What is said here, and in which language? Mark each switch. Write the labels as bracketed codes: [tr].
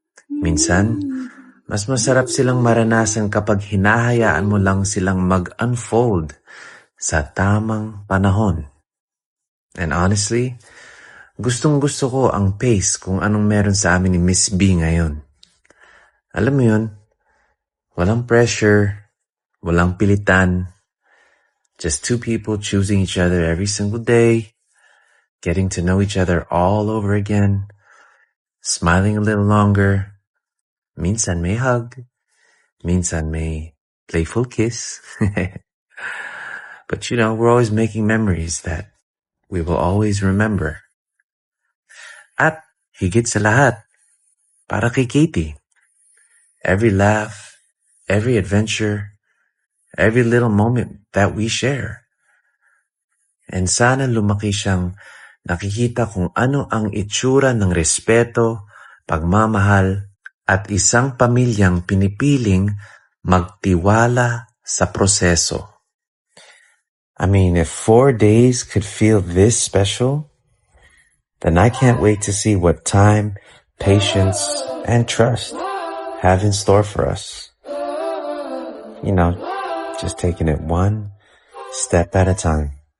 [tl] Minsan, mas masarap silang maranasan kapag hinahayaan mo lang silang mag-unfold sa tamang panahon. [en] And honestly, [tl] gustong-gusto ko ang pace kung anong meron sa amin ni Miss B ngayon. Alam mo yun, walang pressure, walang pilitan, [en] just 2 people choosing each other every single day, getting to know each other all over again, smiling a little longer, [tl] minsan may hug, minsan may playful kiss. [en] But you know, we're always making memories that we will always remember. [tl] At higit sa lahat, para kay Katie, [en] every laugh, every adventure, every little moment that we share. [tl] And sana lumaki siyang nakikita kung ano ang itsura ng respeto, pagmamahal, at isang pamilyang pinipiling magtiwala sa proseso. [en] I mean, if 4 days could feel this special, then I can't wait to see what time, patience, and trust have in store for us. You know, just taking it one step at a time.